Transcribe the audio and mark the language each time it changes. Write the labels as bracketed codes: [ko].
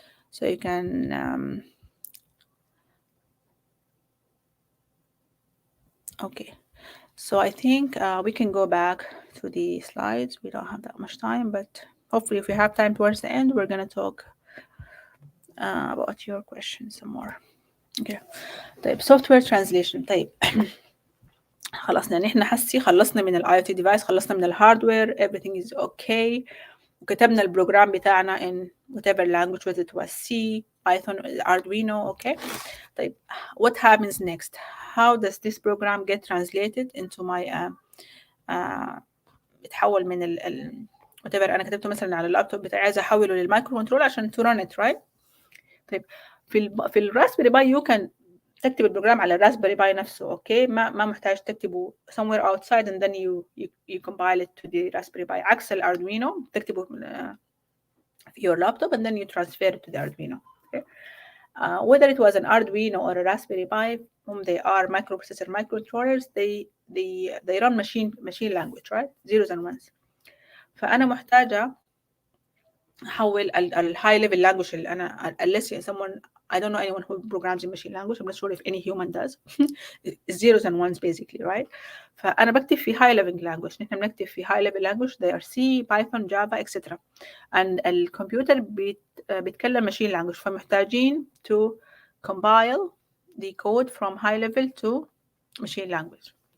[en] So you can okay. So I think we can go back to the slides. We don't have that much time, but hopefully if we have time towards the end, we're going to talk about your questions some more. Okay. طيب software translation. [ar] طيب خلصنا نحن حسي خلصنا من الاي او تي ديفايس، خلصنا من الهاردوير، [en] everything is okay، [ar] وكتبنا البروجرام بتاعنا [en] in whatever language, whether it was C, Python, Arduino. Okay. طيب what happens next? How does this program get translated into my [ar] بتحول من whatever انا كتبته مثلا على اللابتوب بتاعي، عايزه احوله للمايكرو كنترول عشان [en] to run it, right؟ [ar] طيب في الراسبيري باي يو كان تكتب البروجرام على الراسبيري باي نفسه. [en] okay, [ar] ما محتاج تكتبه [en] somewhere outside and then you compile it to the Raspberry Pi. [ar] عكس الاردوينو تكتبه في [en] your laptop and then you transfer it to the Arduino. Okay. Whether it was an Arduino or a Raspberry Pi, whom they are microprocessor microcontrollers, they run machine language, right? Zeros and ones. [ar] فأنا محتاجة أحول الهاي ليفل لانجوج اللي أنا [en] unless someone I don't know anyone who programs in machine language. I'm not sure if any human does. zeros and ones basically, right? [ar] فأنا بكتب في [en] high level language. [ar] نحن بنكتب في [en] high level language they are C, Python, Java, etc. and [ar] الكمبيوتر بيتكلم [en] machine language [ar] فمحتاجين [en] to compile the code from high level to machine language.